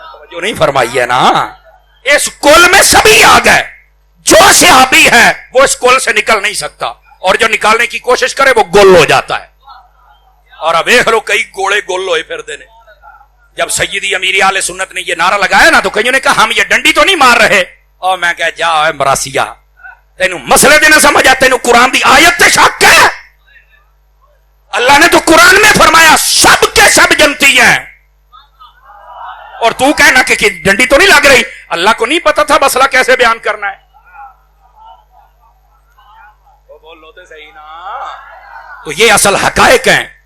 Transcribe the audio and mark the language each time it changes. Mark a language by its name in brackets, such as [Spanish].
[Urdu] جو نہیں فرمائی ہے نا، اس کل میں سبھی آ گئے. جو صحابی ہے وہ اس کل سے نکل نہیں سکتا، اور جو نکالنے کی کوشش کرے وہ گول ہو جاتا ہے. اور اب ایک لو کئی گوڑے گول ہوئے پھر دینے. جب سیدی امیر اہل سنت نے یہ نعرہ لگایا نا تو کئیوں نے کہا ہم یہ ڈنڈی تو نہیں مار رہے. [Punjabi] اور میں کہا جا اے مراسیہ، تینوں مسئلے دے نہ سمجھ آ، تینوں قرآن دی آیت تے شک ہے. [Urdu] اللہ نے تو قرآن میں فرمایا سب کے سب جنتی ہیں، اور تو کہنا کہ ڈنڈی تو نہیں لگ رہی. اللہ کو نہیں پتا تھا مسئلہ کیسے بیان کرنا ہے. وہ بولو تو صحیح نا. تو یہ اصل حقائق ہیں.